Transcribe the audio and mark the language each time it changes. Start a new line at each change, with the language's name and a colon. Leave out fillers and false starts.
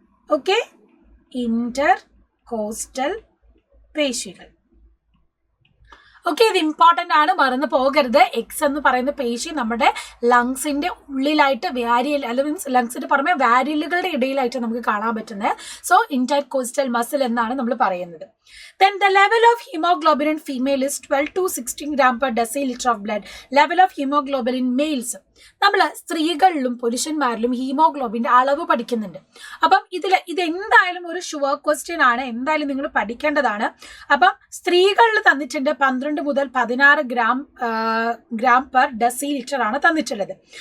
Malayalam: Okay, intercostal പേശികൾ. Okay, ഇത് important ആണ്, മറന്നു പോകരുത്. എക്സ് എന്ന് പറയുന്ന പേശി നമ്മുടെ ലങ്സിന്റെ ഉള്ളിലായിട്ട് വാരിയൽ അല്ലെങ്കിൽ ലങ്സിന്റെ പുറമെ വാരിയലുകളുടെ ഇടയിലായിട്ട് നമുക്ക് കാണാൻ പറ്റുന്നത്. സോ ഇന്റർകോസ്റ്റൽ മസിൽ എന്നാണ് നമ്മൾ പറയുന്നത്.
English: Then the level of hemoglobin in female is 12 to 16 gram per deciliter of blood. Level of hemoglobin in males.
Malayalam: നമ്മൾ സ്ത്രീകളിലും പുരുഷന്മാരിലും ഹീമോഗ്ലോബിന്റെ അളവ് പഠിക്കുന്നുണ്ട്. അപ്പം ഇത് എന്തായാലും ഒരു ഷുവർ ക്വസ്റ്റ്യൻ ആണ്, എന്തായാലും നിങ്ങൾ പഠിക്കേണ്ടതാണ്. അപ്പം സ്ത്രീകളിൽ തന്നിട്ടുണ്ട് 12 മുതൽ 16 ഗ്രാം പെർ ഡെസിലിറ്റർ ആണ് തന്നിട്ടുള്ളത്.